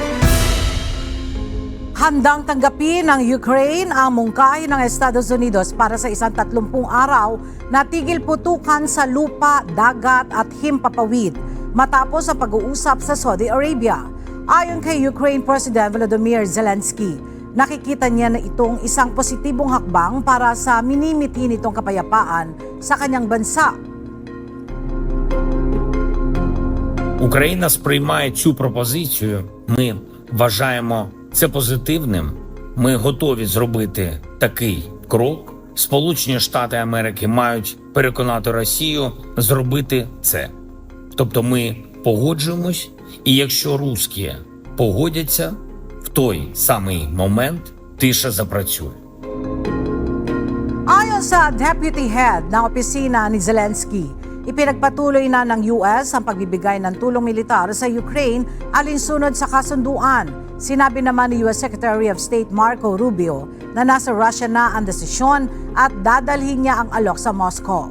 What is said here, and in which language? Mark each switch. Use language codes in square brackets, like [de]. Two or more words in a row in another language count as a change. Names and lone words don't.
[tl] Handang tanggapin ng Ukraine ang mungkahi ng Estados Unidos para sa isang 30 araw na tigil putukan sa lupa, dagat at himpapawid matapos ang pag-uusap sa Saudi Arabia. Ayon kay Ukraine President Volodymyr Zelensky, nakikita niya na itong isang positibong hakbang para sa minimithi nitong kapayapaan sa kanyang bansa. [uk] Україна сприймає цю пропозицію. Ми вважаємо це позитивним. Ми готові зробити такий крок. Сполучені Штати Америки мають переконати Росію зробити це. Тобто ми погоджуємось, і якщо русські погодяться, в той самий момент тиша запрацює. [tl] Ayon sa [en] Deputy Head [tl] ng opisina ni Zelensky, ipinagpatuloy na ng US ang pagbibigay ng tulong militar sa Ukraine alinsunod sa kasunduan. Sinabi naman ni [en] US Secretary of State [tl] Marco Rubio na nasa Russia na ang desisyon at dadalhin niya ang alok sa Moscow.